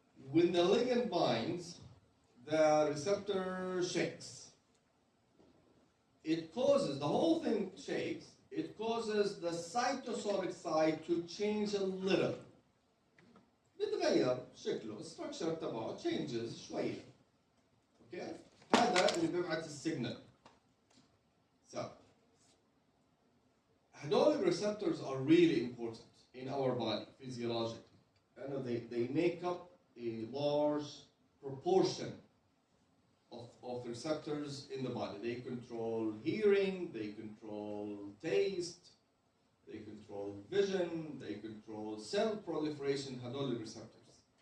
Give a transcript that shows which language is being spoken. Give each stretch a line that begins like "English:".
English: When the ligand binds, the receptor shakes. It causes, the whole thing shakes, it causes the cytosolic site to change a little.
Arabic: بتغير شكله, structure تبعه
English: changes
Arabic: شوية.
English: Okay?
Arabic: هذا اللي بيبعث السيجنال.
English: So,
Arabic: هدول
English: receptors are really important in our body, physiologically. They make up a large proportion of receptors in the body. They control hearing, they control taste, they control vision, they control cell proliferation,
Arabic: هدول
English: receptors.